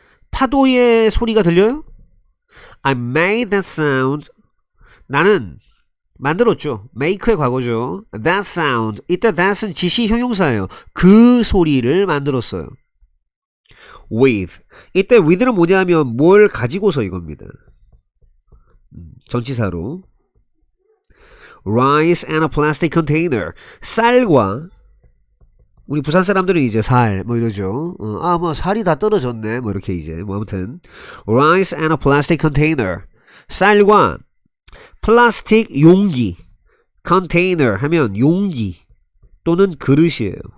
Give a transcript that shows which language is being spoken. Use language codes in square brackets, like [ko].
[ko] 파도의 소리가 들려요? [en] I made that sound. [ko] 나는 만들었죠. make의 과거죠. [en] That sound. [ko] 이때 that은 지시 형용사예요. 그 소리를 만들었어요. With. 이때 with는 뭐냐면 뭘 가지고서 이겁니다. 전치사로. [en] Rice and a plastic container. [ko] 쌀과 우리 부산 사람들은 이제 살 뭐 이러죠. 뭐 살이 다 떨어졌네 뭐 이렇게 이제 뭐 아무튼 [en] rice and a plastic container [ko] 쌀과 플라스틱 용기 container 하면 용기 또는 그릇이에요.